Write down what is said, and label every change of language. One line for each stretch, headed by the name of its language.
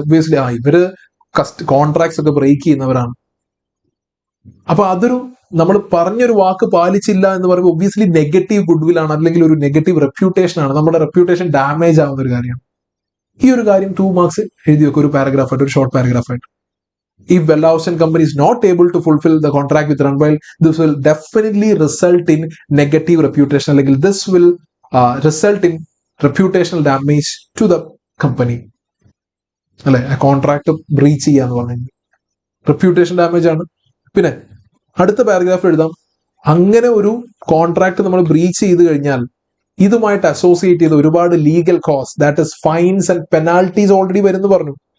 Malayalam: Obviously ഇവര് contracts ഒക്കെ break ചെയ്യുന്നവരാണ്. അപ്പൊ അതൊരു നമ്മൾ പറഞ്ഞൊരു വാക്ക് പാലിച്ചില്ല എന്ന് പറയുമ്പോൾ ഒബ്വിയസ്ലി നെഗറ്റീവ് ഗുഡ് ആണ്, അല്ലെങ്കിൽ ഒരു നെഗറ്റീവ് റെപ്യൂട്ടേഷൻ ആണ്. നമ്മുടെ റെപ്യൂട്ടേഷൻ ഡാമേജ് ആവുന്ന ഒരു കാര്യമാണ്. ഈ ഒരു കാര്യം 2 മാർക്സ് എഴുതി വെക്കും, ഒരു പാരഗ്രാഫായിട്ട്, ഒരു short പാരഗ്രാഫായിട്ട്.
English: If Bellhouse and Company is not able to fulfill the contract with Runwell, this will definitely result in negative reputation. Like this will result in reputational damage to the company.
Malayalam: അല്ലെ, contract breach ചെയ്യാന്ന് പറഞ്ഞാൽ reputation damage ആണ്. പിന്നെ അടുത്ത paragraph എഴുതാം, അങ്ങനെ ഒരു contract നമ്മൾ ബ്രീച്ച് ചെയ്ത് കഴിഞ്ഞാൽ ഇതുമായിട്ട് അസോസിയേറ്റ് ചെയ്ത ഒരുപാട് legal cost,
English: that is fines and penalties
Malayalam: already വരുന്നു പറഞ്ഞു.